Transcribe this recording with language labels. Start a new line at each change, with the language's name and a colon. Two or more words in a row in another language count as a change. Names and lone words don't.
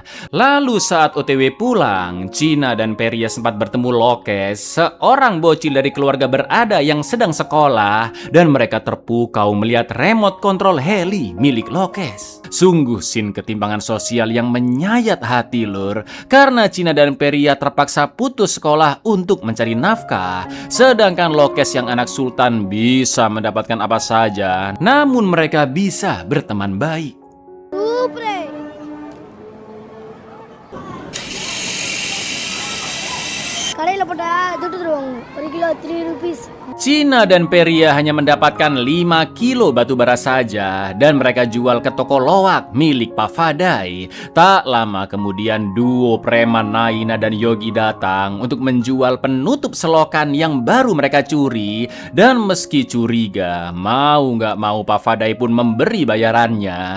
Indonesian: Lalu saat OTW pulang, Cina dan Peria sempat bertemu Lokes, seorang bocil dari keluarga berada yang sedang sekolah, dan mereka terpukau melihat remote kontrol heli milik Lokes. Sungguh scene ketimpangan sosial yang menyayat hati lur, karena Cina dan Peria terpaksa putus sekolah untuk mencari nafkah, sedangkan Lokes yang anak sultan bisa mendapatkan apa saja, namun mereka bisa berteman baik.
Tamil: கடையில் போட்டால் துட்டு தருவாங்க 1 கிலோ 3 rupees.
Indonesian: Cina dan Peria hanya mendapatkan 5 kilo batu bara saja dan mereka jual ke toko loak milik Pak Fadai. Tak lama kemudian duo preman Naina dan Yogi datang untuk menjual penutup selokan yang baru mereka curi, dan meski curiga, mau nggak mau Pak Fadai pun memberi bayarannya.